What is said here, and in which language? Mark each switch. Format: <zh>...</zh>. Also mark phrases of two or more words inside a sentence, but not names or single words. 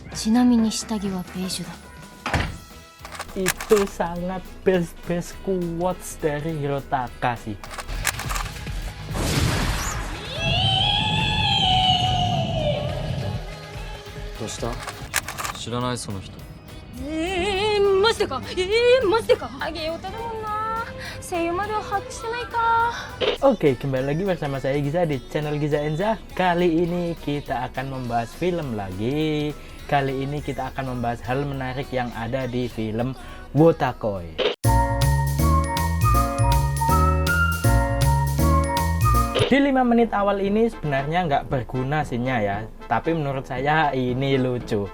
<ja>ちなみに下着はベージュだ。</ja> <id>Itu sangat</id> <en>best quotes</en> <id>dari Hirotaka sih.</id> <ja>どうした？知らないその人。マジでかマジでかあげようただもんな声優までは把握してないか。</ja> <id>Oke, kembali lagi bersama saya Giza di channel Giza Enza. Kali ini kita akan membahas film lagi. Kali ini kita akan membahas hal menarik yang ada di film Wotakoi. Di 5 menit awal ini sebenarnya nggak berguna scene-nya ya, tapi menurut saya ini lucu.</id>